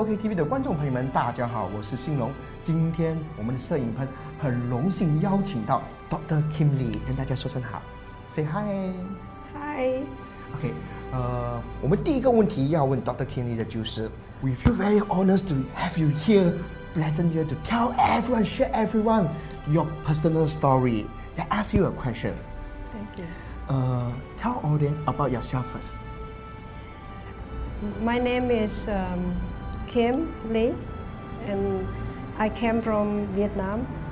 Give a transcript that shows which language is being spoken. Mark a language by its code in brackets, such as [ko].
[zh] OK TV 的观众朋友们，大家好，我是兴隆。今天我们的摄影棚很荣幸邀请到 Dr. Kim Lee 跟大家说声好 ， [en] Say hi。Hi。 [zh] OK， 我们第一个问题要问 Dr. [en] Kim Lee [zh] 的就是 [en] ，We feel very honored to have you here, present here to tell everyone, share everyone your personal story. I ask you a question. Thank you. Tell audience about yourself first. My name is Kim Lee, and I came from Vietnam.